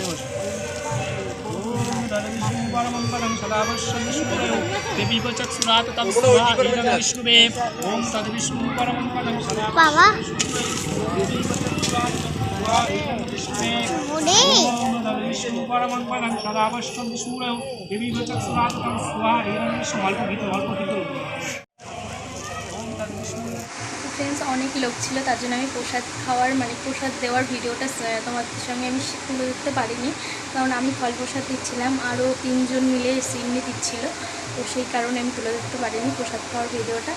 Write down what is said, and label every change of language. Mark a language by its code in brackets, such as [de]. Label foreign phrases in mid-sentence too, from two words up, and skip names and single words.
[sa] ओम तद विष्णु परमं पदं सदा पश्यन्ति सूरयो देवी चक्षुराततं स्वाहा ईदं विष्णुवे। ओम तद विष्णु परमं पदं सदा विष्णु परमं पदं सदा पश्यन्ति सूरयो देवी चक्षुराततं स्वाहा ईदं विष्णुवे। अल्प गीत [bn] ফ্রেন্ডস, অনেক লোক ছিল, তার জন্য আমি প্রসাদ খাওয়ার প্রসাদ দেওয়ার ভিডিওটা তোমাদের সঙ্গে আমি তুলে ধরতে পারিনি, কারণ আমি ফল প্রসাদ দিচ্ছিলাম, আরও 3জন মিলে সিমনি দিচ্ছিল, তো সেই কারণে আমি তুলে ধরতে পারিনি প্রসাদ খাওয়ার ভিডিওটা।